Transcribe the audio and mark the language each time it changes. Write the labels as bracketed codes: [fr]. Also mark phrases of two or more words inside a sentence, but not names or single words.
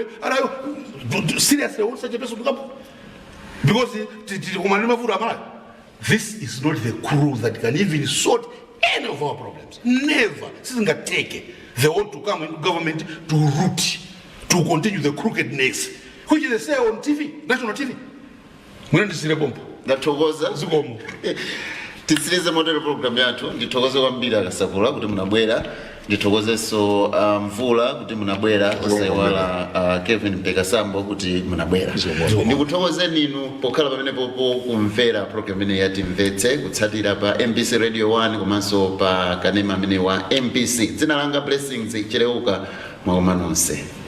[en] Seriously, I want such a person to come. Because this is not the crew that can even sort any of our problems. Never. They want to come into government to root, to continue the crookedness, which they say on TV, national TV. [ny] Tisirize model program yathu ndithokoze kwambiri akasakula kuti munabwera ndithokoze so mvula kuti munabwera osaiwala Kevin Mpekasambo kuti munabwera ndikuthokoze ninu pokhala pamene popo kumvera program ine yati mvetse kutsatira pa MBC Radio 1 komanso pa kanema amene wa MBC dzina langa Blessings Chereuka mwakoma nonse.